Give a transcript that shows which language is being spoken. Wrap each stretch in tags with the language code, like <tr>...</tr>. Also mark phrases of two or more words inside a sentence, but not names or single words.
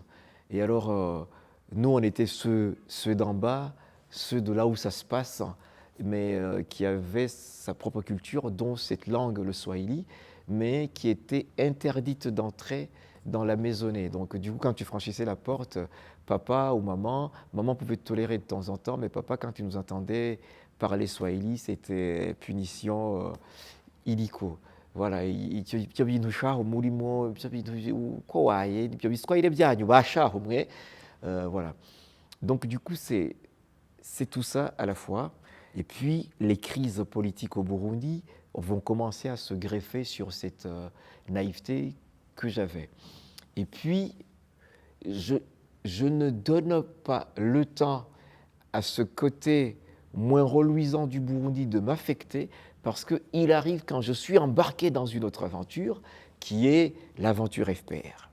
<fr>Et alors, nous, on était ceux d'en bas, ceux de là où ça se passe, mais qui avaient sa propre culture, dont cette langue, le swahili, mais qui était interdite d'entrer dans la maisonnée. Donc du coup, quand tu franchissais la porte, papa ou maman pouvait te tolérer de temps en temps, mais papa, quand tu nous entendais parler swahili, c'était punition illico. Voilà,</fr> <rn>ibyo bintu shaho murimo, ibyo bintu uko waye, ibyo biswahili byanyu bashaho mwe.</rn> <fr>Voilà. Donc du coup, c'est tout ça à la fois. Et puis, les crises politiques au Burundi vont commencer à se greffer sur cette naïveté que j'avais. Et puis, je ne donne pas le temps à ce côté moins reluisant du Burundi de m'affecter, parce qu'il arrive quand je suis embarqué dans une autre aventure, qui est l'aventure FPR.</fr>